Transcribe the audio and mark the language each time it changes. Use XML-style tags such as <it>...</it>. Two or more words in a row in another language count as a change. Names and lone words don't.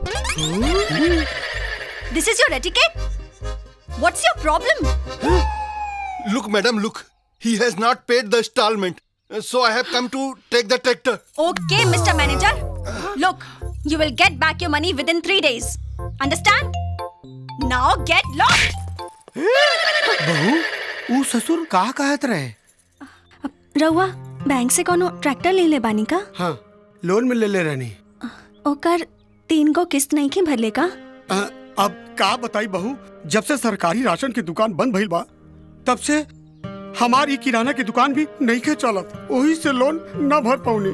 <en>This is your etiquette? What's your problem? Look, madam, look. He has not paid the installment. So I have come to take the tractor. Okay, Mr. Manager. Look, you will get back your money within 3 days. Understand? Now get lost.</en> <bho>बहू, वो ससुर का कहत रहे? रउआ बैंक से कोनो ट्रैक्टर ले ले बानी का? हाँ, लोन में ले रहनी। ओकर 3 गो किस्त नहीं के भरले का? अब का बताई बहू, जब से सरकारी राशन की दुकान बंद भइल बा, तब से हमारी किराना की दुकान भी नहीं के चलत, वही से लोन न भर पाऊनी।</bho>